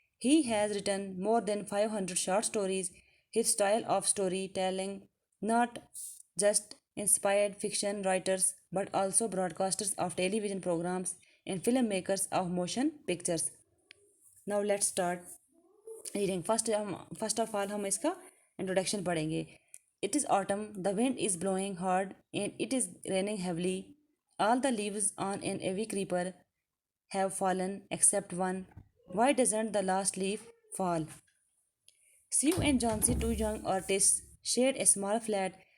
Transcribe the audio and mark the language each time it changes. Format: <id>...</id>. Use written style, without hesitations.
<en>He has written more than 500 short stories. His style of storytelling not just inspired fiction writers but also broadcasters of television programs and filmmakers of motion pictures. Now let's start reading. First of all</en> <ur>ہم اس کا introduction پڑھیں گے.</ur> <en>It is autumn, the wind is blowing hard and it is raining heavily. All the leaves on an ivy creeper have fallen except one. Why doesn't the last leaf fall? Sue and Johnsy, two young artists, shared a small flat.</en>